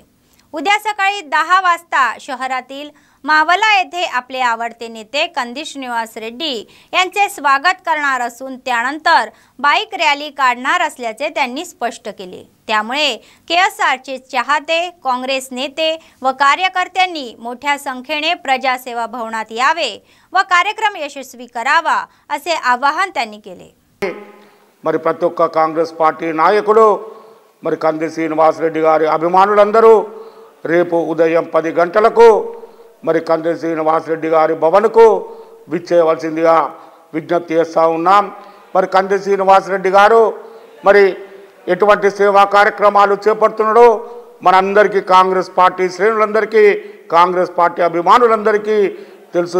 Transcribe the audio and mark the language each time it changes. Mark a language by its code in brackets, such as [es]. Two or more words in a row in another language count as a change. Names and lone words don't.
[mr] उद्या सकाळी 10 वाजता शहरातील मावला येथे आपले आवडते नेते कंदी श्रीनिवास रेड्डी यांचे स्वागत करणार असून त्यानंतर [en] bike rally [mr] काढणार असल्याचे त्यांनी स्पष्ट केले। त्यामुळे केएसआरचे चाहते, काँग्रेस नेते व कार्यकर्त्यांनी मोठ्या संख्येने प्रजासेवा भवनात यावे व कार्यक्रम यशस्वी करावा असे आवाहन त्यांनी केले। [te] మరి ప్రతి ఒక్క కాంగ్రెస్ పార్టీ నాయకులు మరి కంది శ్రీనివాస్ రెడ్డి గారి అభిమానులందరూ రేపు ఉదయం 10 గంటలకు మరి కంది శ్రీనివాస్ రెడ్డి గారి భవన్కు విచ్చేయవలసిందిగా విజ్ఞప్తి చేస్తా ఉన్నాం। మరి కంది శ్రీనివాస్ రెడ్డి గారు మరి ఎటువంటి సేవా కార్యక్రమాలు చేపడుతున్నాడో మనందరికీ కాంగ్రెస్ పార్టీ శ్రేణులందరికీ కాంగ్రెస్ పార్టీ అభిమానులందరికీ తెలుసు।